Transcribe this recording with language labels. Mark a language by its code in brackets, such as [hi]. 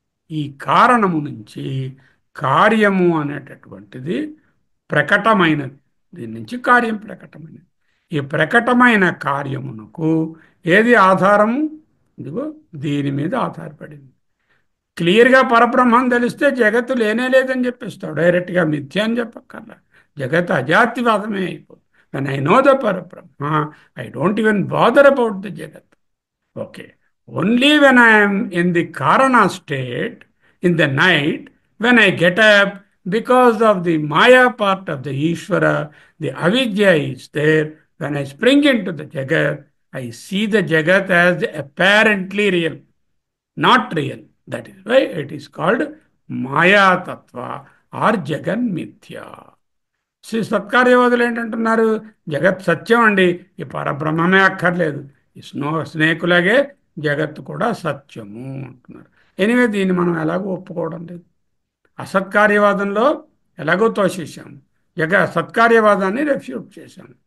[te] ఈ కారణము నుంచి కార్యము అనేటటువంటిది ప్రకటమైనది. దీని నుంచి కార్యం ప్రకటమైనది. ఈ ప్రకటమైన కార్యమునకు ఏది ఆధారము? ఇదిగో దీని మీద ఆధారపడింది. క్లియర్గా పరబ్రహ్మం తెలిస్తే జగత్తు లేనే లేదని చెప్పేస్తాడు. డైరెక్ట్గా మిథ్య అని చెప్పక్కర్లా. జగత్ అజాతివాదమే అయిపోతుంది. [en] when I know the Parabrahma, I don't even bother about the Jagat. Okay. Only when I am in the Karana state, in the night, when I get up, because of the Maya part of the Ishvara, the Avidya is there, when I spring into the Jagat, I see the Jagat as apparently real, not real. That is why it is called Maya Tattva or Jagan Mithya. [te] Shri సత్కార్యవాదులు ఏంటంటున్నారు? జగత్ సత్యం అండి, ఈ పరబ్రహ్మమే అక్కర్లేదు, ఈ స్నేకులాగే జగత్తు కూడా సత్యము అంటున్నారు. Anyway దీన్ని మనం ఎలాగో ఒప్పుకోవడం లేదు. అసత్కార్యవాదంలో ఎలాగో తోసేసాము, సత్కార్యవాదాన్ని రెఫ్యూట్ చేశాము.